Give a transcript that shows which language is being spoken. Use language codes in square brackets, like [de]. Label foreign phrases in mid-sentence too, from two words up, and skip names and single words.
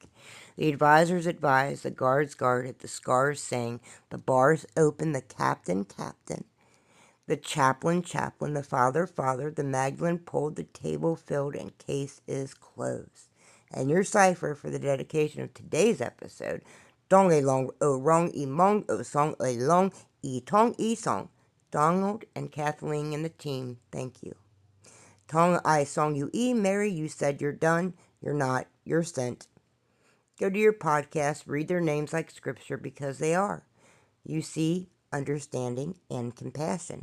[en] The advisors advise, the guards guarded, the scars sang, the bars open, the captain, the chaplain, the father, the Magdalene pulled, the table filled, and case is closed. And your cipher for the dedication of today's episode, Dong a long o rong e mong o song a long e tong e song. Donald and Kathleen and the team, thank you. Tong I song you e Mary, you said you're done. You're not. You're sent. Go to your podcast, read their names like scripture because they are. You see, understanding and compassion.